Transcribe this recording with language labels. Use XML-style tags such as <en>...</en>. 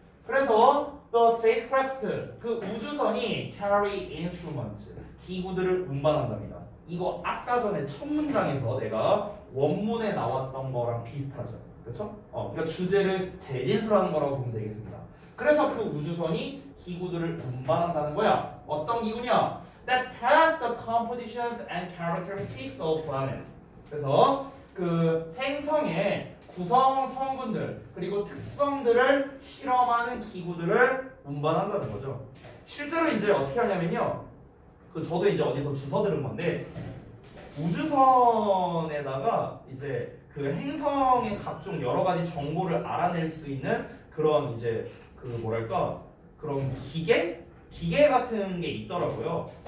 <ko>그래서</ko> <en>the spacecraft</en> <ko>그 우주선이</ko> <en>carry instruments</en> <ko>기구들을 운반한답니다. 이거 아까 전에 첫 문장에서 내가 원문에 나왔던 거랑 비슷하죠. 그렇죠? 그러니까 주제를 재진술하는 거라고 보면 되겠습니다. 그래서 그 우주선이 기구들을 운반한다는 거야. 어떤 기구냐?</ko> <en>That test the compositions and characteristics of planets.</en> <ko>그래서 그 행성의 구성 성분들 그리고 특성들을 실험하는 기구들을 운반한다는 거죠. 실제로 이제 어떻게 하냐면요. 그 저도 이제 어디서 주워 들은 건데 우주선에다가 이제 그 행성의 각종 여러 가지 정보를 알아낼 수 있는 그런 이제 그 뭐랄까 그런 기계 같은 게 있더라고요.</ko>